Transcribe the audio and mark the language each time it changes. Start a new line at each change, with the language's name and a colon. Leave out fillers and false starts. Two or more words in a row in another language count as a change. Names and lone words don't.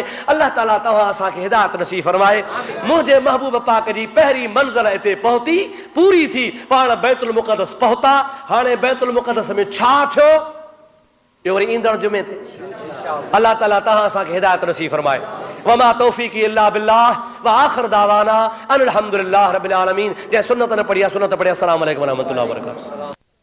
Sindhi: अल्लाह ताला तव्हां असांखे हिदायत नसीब फरमाए। मुंहिंजे महबूब पाक जी पहिरीं मंज़िल हिते पहुती, पूरी थी, पाण बैतुल मुक़द्दस पहुता। हाणे बैतुल मुक़द्दस में छा थियो इहो वरी ईंदड़ जुमे ते अल्लाह ताला तव्हां असांखे हिदायत नसीब फरमाए।
Arabic: وما توفيقي إلا بالله وآخر دعوانا أن الحمد لله رب العالمين.
Sindhi: जंहिं सुन्नत न पढ़ी आहे सुन्नत पढ़े।
Arabic: السلام عليكم ورحمة الله وبركاته.